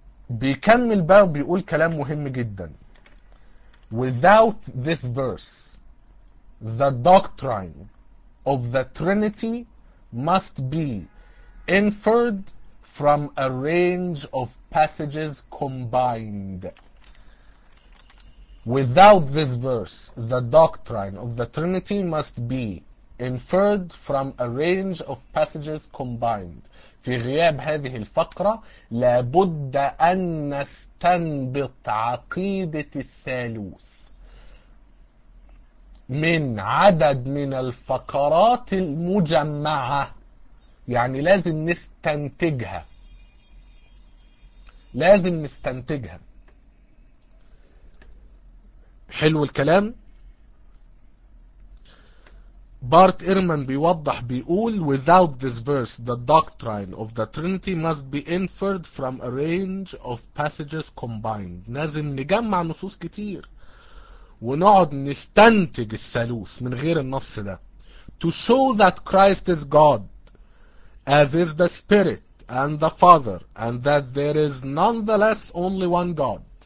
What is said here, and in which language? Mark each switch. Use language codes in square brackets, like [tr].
[ar] بيكمل بقى بيقول كلام مهم جدا، [en] without this verse the doctrine of the trinity must be inferred from a range of passages combined. Without this verse, the doctrine of the Trinity must be inferred from a range of passages combined. [ar] في غياب هذه الفقرة لابد أن نستنبط عقيدة الثالوث من عدد من الفقرات المجمعة، يعني لازم نستنتجها، لازم نستنتجها. حلو الكلام. بارت ايرمان بيوضح بيقول [en] without this verse the doctrine of the trinity must be inferred from a range of passages combined. [ar] لازم نجمع نصوص كتير ونقعد نستنتج الثالوث من غير النص ده. [en] To show that Christ is God as is the spirit and the Father, and that there is nonetheless only one God.